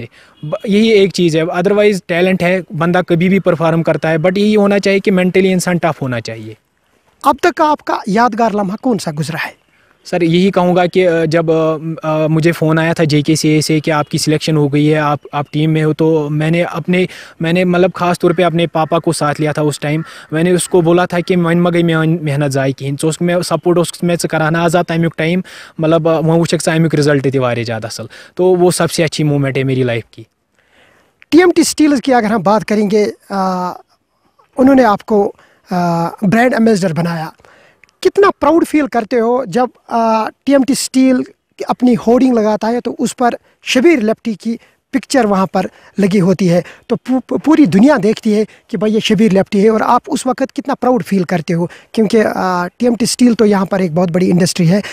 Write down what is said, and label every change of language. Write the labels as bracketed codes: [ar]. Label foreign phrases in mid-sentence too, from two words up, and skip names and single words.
[ur] یہی ایک چیز ہے, ادروائز ٹیلنٹ ہے, بندہ کبھی بھی پرفارم کرتا ہے, بٹ یہی ہونا چاہیے کہ مینٹلی انسان ٹف ہونا چاہیے. اب تک کا آپ کا یادگار لمحہ کون سا گزرا ہے؟ سر یہی کہوں گا کہ جب مجھے فون آیا تھا JKCA سے کہ آپ کی سلیکشن ہو گئی ہے, آپ ٹیم میں ہو, تو میں نے مطلب خاص طور پہ اپنے پاپا کو ساتھ لیا تھا اس ٹائم. میں نے اس کو بولا تھا کہ [ks] وۄنۍ مہ گٔے میٛٲنۍ محنت ضایع کِہیٖنۍ, ژٕ اوسُکھ مےٚ سپورٹ اوسُکھ مےٚ ژٕ کران آزاد تَمیُک ٹایم, مطلب وۄنۍ وٕچھکھ ژٕ امیُک رِزلٹ تہِ واریاہ زیادٕ اصل. [ur] تو وہ سب سے اچھی مومنٹ ہے میری لائف کی. TMT اسٹیلز کی اگر ہم بات کریں گے, انہوں نے آپ کو [en] brand ambassador [ur] بنایا, کتنا [en] proud feel [ur] کرتے ہو جب TMT اسٹیل اپنی ہورڈنگ لگاتا ہے تو اس پر شبیر لیپٹی کی پکچر وہاں پر لگی ہوتی ہے, تو پوری دنیا دیکھتی ہے کہ بھائی یہ شبیر لیپٹی ہے, اور آپ اس وقت کتنا [en] proud feel [ur] کرتے ہو, کیونکہ TMT اسٹیل تو یہاں پر ایک بہت بڑی انڈسٹری ہے.